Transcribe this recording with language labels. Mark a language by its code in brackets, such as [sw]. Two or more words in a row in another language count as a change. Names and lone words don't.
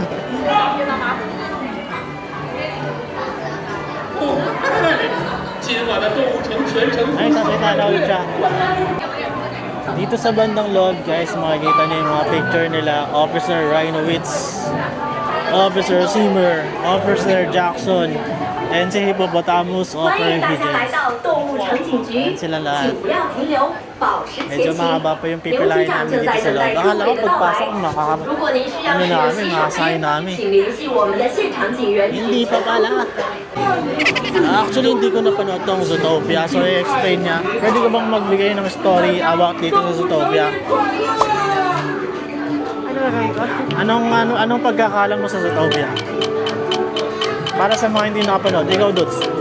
[tl] Ay, sasalita na ulit siya. Dito sa bandang loob guys, makikita niyo yung mga picture nila. Officer Rhinowitz, Officer Seymour, Officer Jackson, and si Hippopotamus of [zh] 欢迎大家来 [tl] Refugees. [zh] 到动物城警局， [tl] Yan sila lahat. [zh] 请不要停留，保持前 [tl] Medyo [zh] 行。 [tl] mahaba pa yung [zh] 刘 [tl] pipilahin [zh] 局长 [tl] namin [zh] 正 [tl] dito [zh] 在 [tl] sa [zh] 等 [tl] loob. [zh] 待 [tl] Akala [zh] 诸 [tl] ko [zh] 位的到 [tl] pagpasok [zh] 来。如果您需要 [tl] ano [zh] 使用 [tl] namin, [zh] 洗手 [tl] masahin [zh] 间， [tl] namin. [zh] 请联系我们的现场警员。 [tl] Hindi pa pala. Actually, hindi ko napanood tong Zootopia. So, i-explain niya. Pwede ko bang magbigay ng [en] story about [tl] dito sa Zootopia? Anong pagkakalam mo sa Zootopia? Para sa mga hindi nakapanood, ikaw, Dots.